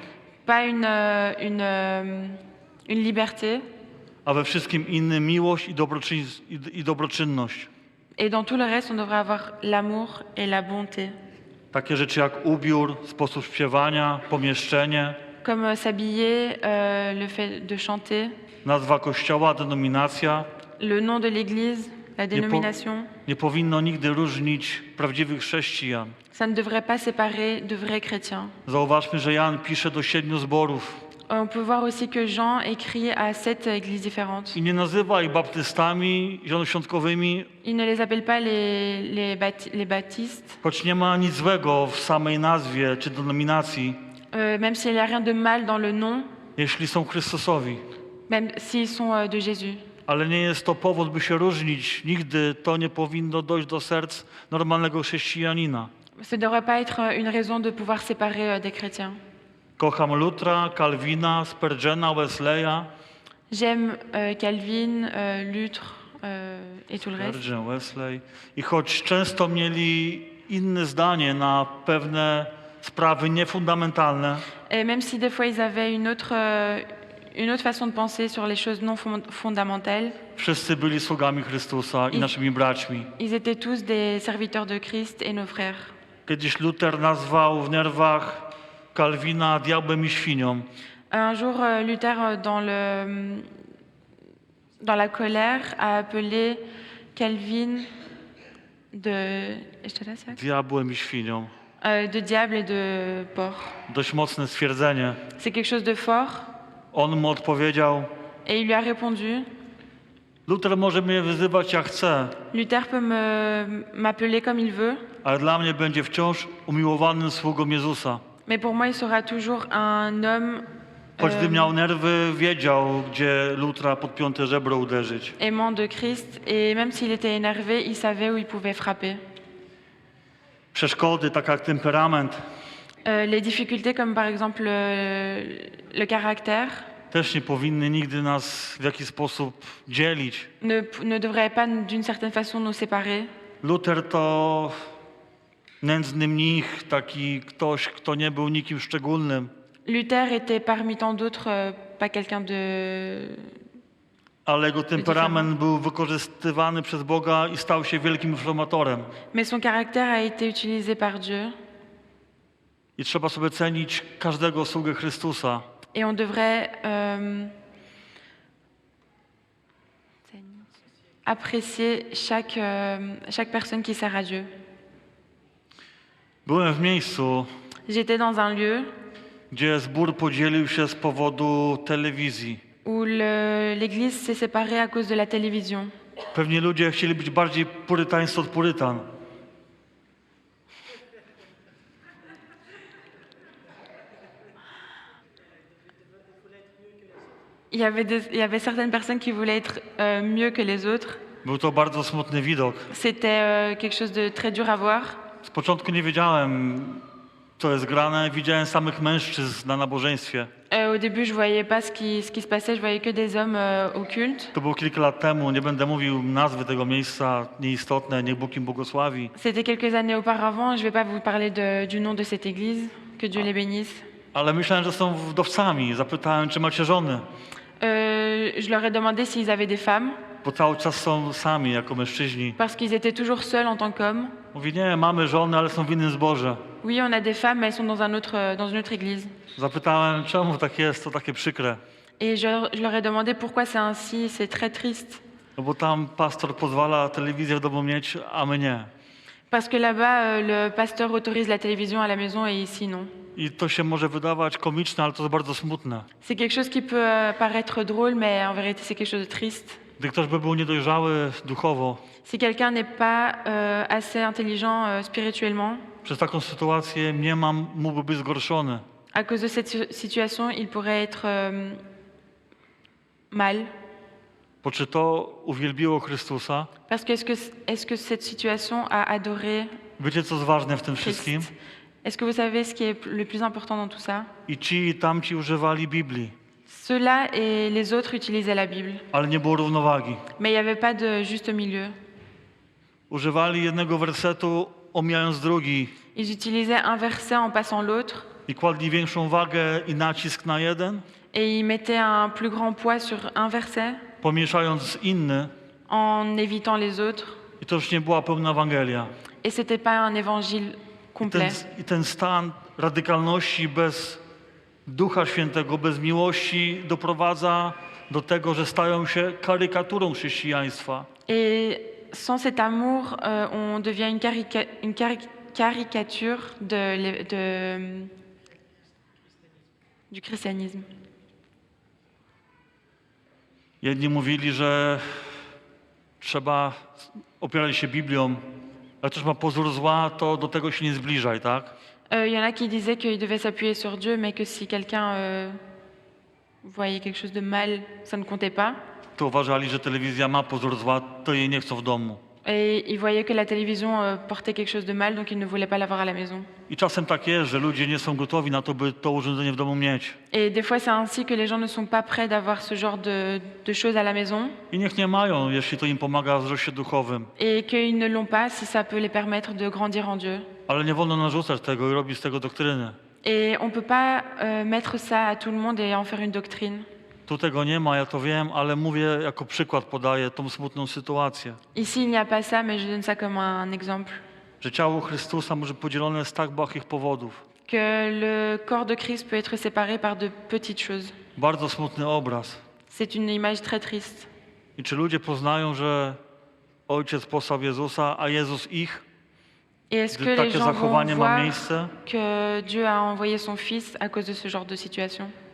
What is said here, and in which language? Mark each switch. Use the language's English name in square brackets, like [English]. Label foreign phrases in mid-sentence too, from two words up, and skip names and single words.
[French] pas une liberté, [Polish] a we wszystkim innym miłość i dobroczynność. [French] et dans tout le reste, on devrait avoir l'amour et la bonté, [Polish] Takie rzeczy jak ubiór, sposób śpiewania, pomieszczenie, [French] comme s'habiller, le fait de chanter, [Polish] nazwa kościoła, denominacja. [French] le nom de l'Église, la dénomination. [Polish] Nie powinno nigdy różnić prawdziwych chrześcijan. [French] Ça ne devrait pas séparer de vrais chrétiens. [Polish] Zauważmy, że Jan pisze do 7 zborów [French] On peut voir aussi que Jean écrit à 7 églises différentes. [Polish] i nie nazywa ich baptystami, zielonoświątkowymi, [French] Il ne les appelle pas les baptistes, [Polish] choć nie ma nic złego w samej nazwie czy denominacji, [French] même s'il n'y a rien de mal dans le nom, [Polish] jeśli są Chrystusowi. [French] même s'ils sont de Jésus. [Polish] Ale nie jest to powód, by się różnić. Nigdy to nie powinno dojść do serc normalnego chrześcijanina. [French] Ce ne devrait pas être une raison de pouvoir séparer des chrétiens. [Polish] Kocham Lutra, Calvina, Spurgeona, Wesleya, [French] J'aime Calvin, Luther et tout le reste. Spurgeon, Wesley. [Polish] I choć często mieli inne zdanie na pewne sprawy niefundamentalne, [French] Et même si des fois ils avaient une autre façon de penser sur les choses non fondamentales, [Polish] wszyscy byli sługami Chrystusa i I- naszymi braćmi. [French] ils étaient tous des serviteurs de Christ et nos frères. [Polish] Kiedyś Luther nazwał w nerwach Kalwina diabłem i świnią. [French] Un jour, Luther, dans la colère, a appelé Calvin [Polish] Diabłem i świnią. [French] de diable et de porc. [Polish] Dość mocne stwierdzenie. [French] C'est quelque chose de fort. [Polish] On mu odpowiedział: [French] Et il lui a répondu, [Polish] Luther może mnie wyzywać jak chce, [French] Luther peut m'appeler comme il veut, [Polish] ale dla mnie będzie wciąż umiłowanym sługą Jezusa. [French] mais pour moi, il sera toujours un homme [Polish] Choć gdy miał nerwy, wiedział, gdzie Lutra pod piąte żebro uderzyć. [French] aimant de Christ. Et même s'il était énervé, il savait où il pouvait frapper. [Polish] Przeszkody, tak jak temperament, [French] Les difficultés comme par exemple le caractère [Polish] też nie powinny nigdy nas w jakiś sposób dzielić. [French] ne devraient pas d'une certaine façon nous séparer. [Polish] Luther to nędzny mnich, taki ktoś, kto nie był nikim szczególnym, [French] Luther était parmi tant d'autres pas quelqu'un de... [Polish] ale jego temperament był wykorzystywany przez Boga i stał się wielkim reformatorem. [French] Mais son caractère a été utilisé par Dieu [Polish] I trzeba sobie cenić każdego sługę Chrystusa. [French] et on devrait apprécier chaque personne qui sert à Dieu. [Polish] Byłem w miejscu, [French] J'étais dans un lieu [Polish] gdzie zbór podzielił się z powodu telewizji. [French] où l'église s'est séparée à cause de la télévision. [Polish] Pewnie ludzie chcieli być bardziej purytańscy od purytan. [French] Il y avait certaines personnes qui voulaient être mieux que les autres. [Polish] Był to bardzo smutny widok. [French] C'était quelque chose de très dur à voir. [Polish] Z początku nie wiedziałem, co jest grane. Widziałem samych mężczyzn na nabożeństwie. [French] Au début, je voyais pas ce qui se passait, je voyais que des hommes au culte. [Polish] To było kilka lat temu, nie będę mówił nazwy tego miejsca, nieistotne, niech Bóg im błogosławi. [French] C'était quelques années auparavant, je vais pas vous parler du nom de cette église, que Dieu les bénisse. [Polish] Ale myślałem, że są wdowcami. Zapytałem, czy macie żony, [French] Je leur ai demandé s'ils avaient des femmes, [Polish] bo cały czas są sami jako mężczyźni. [French] parce qu'ils étaient toujours seuls en tant qu'hommes. [Polish] Mówi, nie, mamy żony, ale są w innym zborze. [French] Oui, on a des femmes, mais elles sont dans une autre église. [Polish] Zapytałem, czemu tak jest, to takie przykre. [French] Et je leur ai demandé pourquoi c'est ainsi, c'est très triste. [Polish] No bo tam pastor pozwala telewizję w domu mieć, a my nie. [French] Parce que là-bas, le pasteur autorise la télévision à la maison et ici non. [Polish] I to się może wydawać komiczne, ale to jest bardzo smutne. [French] C'est quelque chose qui peut paraître drôle, mais en vérité, c'est quelque chose de triste. [Polish] Gdy ktoś by był niedojrzały duchowo, [French] Si quelqu'un n'est pas assez intelligent spirituellement, [Polish] przez taką sytuację mógłby być zgorszony. [French] à cause de cette situation, il pourrait être mal. [Polish] Bo czy to uwielbiło Chrystusa? [French] Parce que est-ce que cette situation a adoré [Polish] Wiecie, co jest ważne w tym wszystkim? [French] Christ? Est-ce que vous savez ce qui est le plus important dans tout ça? [Polish] I ci, i tamci używali Biblii, [French] Ceux-là et les autres utilisaient la Bible, [Polish] ale nie było równowagi. [French] mais il n'y avait pas de juste milieu. [Polish] Używali jednego wersetu, omijając drugi, [French] Ils utilisaient un verset en passant l'autre, [Polish] i kładli większą wagę i nacisk na jeden, [French] et ils mettaient un plus grand poids sur un verset [Polish] pomieszając inny. [French] en évitant les autres. [Polish] I to już nie była pełna Ewangelia. [French] Et c'était pas un évangile complet. [Polish] I ten stan radykalności bez Ducha Świętego, bez miłości doprowadza do tego, że stają się karykaturą chrześcijaństwa. [French] Et sans cet amour, on devient une caricature du christianisme. [Polish] Jedni mówili, że trzeba opierać się Biblią, ale też ma pozór zła, to do tego się nie zbliżaj, tak? [French] Il y en a qui disaient qu'ils devaient s'appuyer sur Dieu, mais que si quelqu'un voyait quelque chose de mal, ça ne comptait pas. [Polish] To uważali, że telewizja ma pozór zła, to jej nie chcą w domu. [French] Et ils voyaient que la télévision portait quelque chose de mal, donc ils ne voulaient pas l'avoir à la maison. [Polish] I czasem tak jest, że ludzie nie są gotowi na to, by to urządzenie w domu mieć. [French] Et des fois, c'est ainsi que les gens ne sont pas prêts d'avoir ce genre de choses à la maison [Polish] I niech nie mają, jeśli to im pomaga w wzroście duchowym. [French] et qu'ils ne l'ont pas si ça peut les permettre de grandir en Dieu. [Polish] Ale nie wolno narzucać tego i robić z tego doktryny. [French] Et on ne peut pas mettre ça à tout le monde et en faire une doctrine. [Polish] Tu tego nie ma, ja to wiem, ale mówię jako przykład, podaję tą smutną sytuację. [French] Ici, il n'y a pas ça, mais je donne ça comme un exemple. [Polish] Że ciało Chrystusa może podzielone z tak błahych powodów. [French] Que le corps de Christ peut être séparé par de petites choses. [Polish] Bardzo smutny obraz. [French] C'est une image très triste. [Polish] I czy ludzie poznają, że Ojciec posłał Jezusa, a Jezus ich? [French] Et est-ce que [Polish] Gdy [French] les [Polish] takie [French] gens vont [Polish] zachowanie ma [French] voir [Polish] miejsce? [French] que Dieu a envoyé son Fils à cause de ce genre de situation?